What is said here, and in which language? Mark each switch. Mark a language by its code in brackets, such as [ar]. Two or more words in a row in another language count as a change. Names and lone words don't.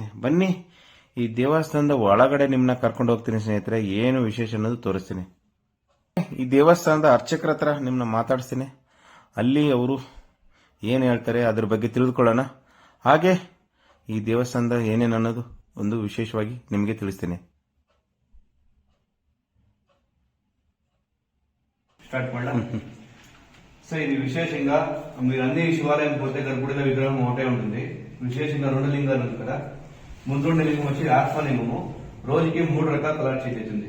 [kn] ಬನ್ನಿ, ಈ ದೇವಸ್ಥಾನದ ಒಳಗಡೆ ನಿಮ್ಮನ್ನ ಕರ್ಕೊಂಡು ಹೋಗ್ತೀನಿ ಸ್ನೇಹಿತರೆ. ಏನು ವಿಶೇಷ ಅನ್ನೋದು ತೋರಿಸ್ತೀನಿ. ಈ ದೇವಸ್ಥಾನದ ಅರ್ಚಕರ ಹತ್ರ ನಿಮ್ಮನ್ನ ಮಾತಾಡಿಸ್ತೀನಿ. ಅಲ್ಲಿ ಅವರು ಏನು ಹೇಳ್ತಾರೆ ಅದ್ರ ಬಗ್ಗೆ ತಿಳಿದುಕೊಳ್ಳೋಣ. ಹಾಗೆ ಈ ದೇವಸ್ಥಾನದ ಏನೇನು ಅನ್ನೋದು ಒಂದು ವಿಶೇಷವಾಗಿ ನಿಮಗೆ ತಿಳಿಸ್ತೀನಿ. స్టార్ట్ ಮಾಡலாம். [te] సో ఇది విశేషంగా మీరు అన్ని శివాలయం పోతే గర్భగుడిలో విగ్రహం ఒకటే ఉంటుంది. విశేషంగా 2 లింగాలు ఉంది కదా. ముందు లింగం వచ్చి ఆత్మలింగము. రోజుకి 3 రకాల కలర్ చేంజ్ అవుతుంది.